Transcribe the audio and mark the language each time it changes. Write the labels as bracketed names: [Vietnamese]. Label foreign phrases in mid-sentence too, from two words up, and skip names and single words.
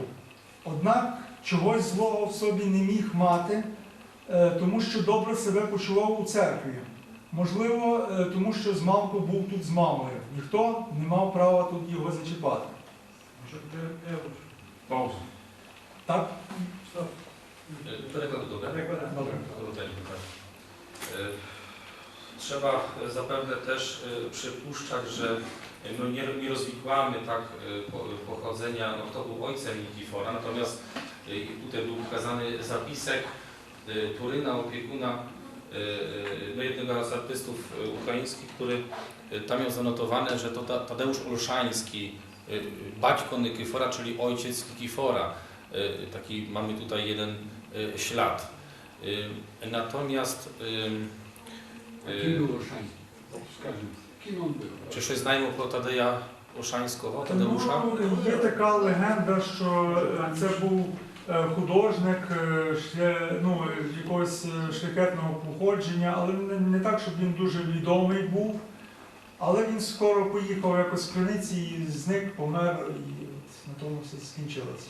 [Ukrainian] Однак чогось злого в собі не міг мати, тому що добре себе почував у церкві. Можливо, тому що змалку був тут з мамою. Ніхто не мав права тут його зачіпати. [Polish] Pauzę. [Ukrainian] Так? Перекладу, добре? Добре. [Polish] Trzeba zapewne też przypuszczać, że no nie rozwikłamy tak pochodzenia, no kto był ojcem Nikifora, natomiast tutaj był pokazany zapisek Turyna, opiekuna, no jednego z artystów ukraińskich, który tam miał zanotowane, że to Tadeusz Olszański, baćko Nikifora, czyli ojciec Nikifora. Taki mamy tutaj jeden ślad. Natomiast Kim był Olszański? Kim on był? [Ukrainian] чи щось знаємо про Тадея Олшанського, Тадеуша? Є така легенда, що це був художник якогось шляхетного походження, але не так, щоб він дуже відомий був. Але він скоро поїхав якось в Криниці і зник, помер, і на тому все скінчилося.